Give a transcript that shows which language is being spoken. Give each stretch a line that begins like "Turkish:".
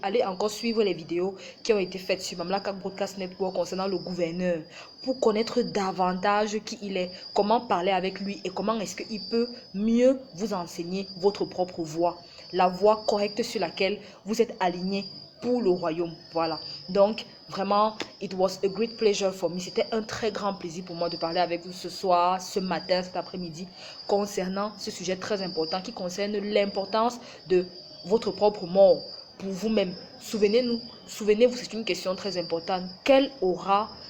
French: Allez encore suivre les vidéos qui ont été faites sur Mamlaka Broadcast Network concernant le gouverneur pour connaître davantage qui il est, comment parler avec lui et comment est-ce qu'il peut mieux vous enseigner votre propre voie, la voie correcte sur laquelle vous êtes aligné pour le royaume. Voilà. Donc, vraiment,
English: it was a great pleasure for me.
French: C'était un très grand plaisir pour moi de parler avec vous ce soir, ce matin, cet après-midi, concernant ce sujet très important qui concerne l'importance de votre propre mort pour vous-même. Souvenez-vous, c'est une question très importante. Quelle aura